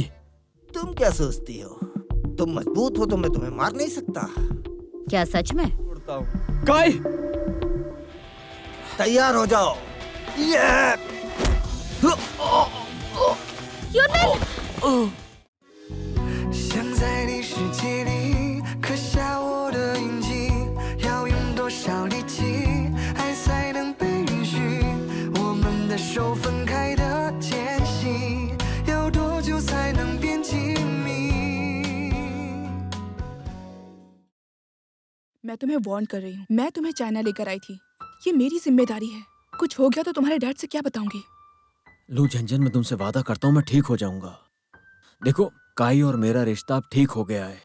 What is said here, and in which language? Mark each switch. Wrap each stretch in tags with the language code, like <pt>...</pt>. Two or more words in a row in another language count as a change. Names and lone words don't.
<hi>तुम क्या सोचती हो, तुम मजबूत हो तो मैं तुम्हें मार नहीं सकता? क्या सच में? उड़ता हूँ। काय, तैयार हो जाओ। ये यूनिन!</hi> <zh>想在你世界里刻下我的印记，要用多少力气，爱才能被允许？我们的手分开的间隙，要多久才能变亲密？</zh> <hi>मैं तुम्हें वार्न कर रही हूँ। मैं तुम्हें चाइना लेकर आई थी, ये मेरी जिम्मेदारी है। कुछ हो गया तो तुम्हारे डैड से क्या बताऊंगी? लू झंझन, मैं तुमसे वादा करता हूँ मैं ठीक हो जाऊंगा। देखो, काई और मेरा रिश्ता अब ठीक हो गया है।</hi>